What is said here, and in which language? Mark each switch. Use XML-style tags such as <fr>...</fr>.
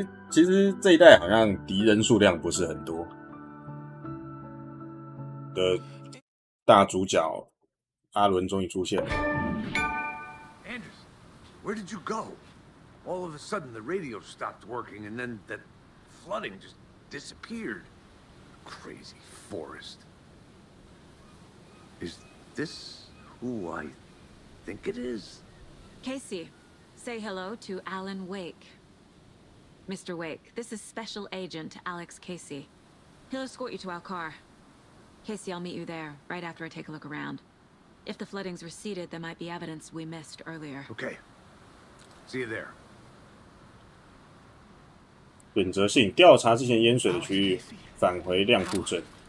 <zh>其实这一代好像敌人数量不是很多的大主角阿伦终于出现了。</zh> <en>Anders, where did you go? All of a sudden the radio stopped working and then that flooding just disappeared. Crazy forest. Is this who I think it is? Casey, say hello to Alan Wake. Mr. Wake, this is Special Agent Alex Casey. He'll escort you to our car. Casey, I'll meet you there, right after I take a look around. If the flooding's receded, there might be evidence we missed earlier. Okay. See you there.</en> <zh>选择性调查之前淹水的区域，返回亮库镇。</zh>